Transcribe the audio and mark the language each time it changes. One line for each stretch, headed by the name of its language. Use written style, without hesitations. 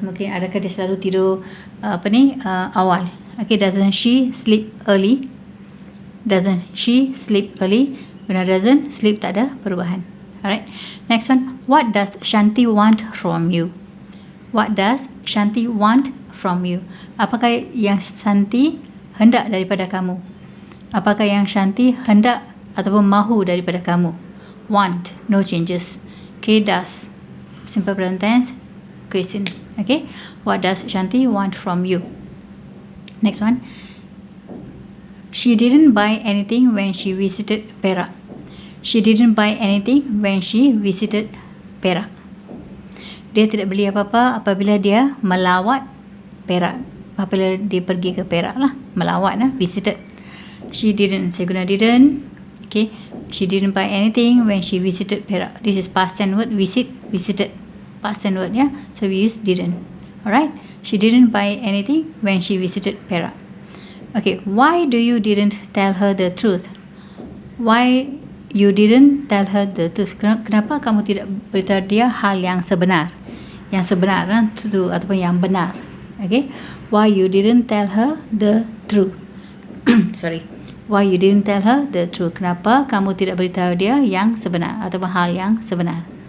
Malay: Mungkin adakah dia selalu tidur awal.
English: Okay, doesn't she sleep early? Doesn't she sleep early? Guna doesn't, sleep
Malay: tak ada perubahan.
English: Alright. Next one, what does Shanti want from you? What does Shanti want from you?
Malay: Apakah yang Shanti hendak daripada kamu? Apakah yang Shanti hendak ataupun mahu daripada kamu?
English: Want, no changes. Okay, does, simple present tense, question. Okay, what does Shanti want from you? Next one, she didn't buy anything when she visited Perak. She didn't buy anything when she visited Perak.
Malay: Dia tidak beli apa-apa apabila dia melawat Perak. Apabila dia pergi ke Perak lah, melawat lah, visited.
English: She didn't,
Malay: saya guna didn't.
English: Okay, she didn't buy anything when she visited Perak. This is past tense word, visit, visited. Past tense word ya, so we use didn't. Alright, she didn't buy anything when she visited Perak. Okay, why do you didn't tell her the truth? Why you didn't tell her the truth?
Malay: Kenapa kamu tidak beritahu dia hal yang sebenar? Yang sebenar, true ataupun yang benar.
English: Okay, why you didn't tell her the truth? Sorry, why you didn't tell her the truth?
Malay: Kenapa kamu tidak beritahu dia yang sebenar ataupun hal yang sebenar?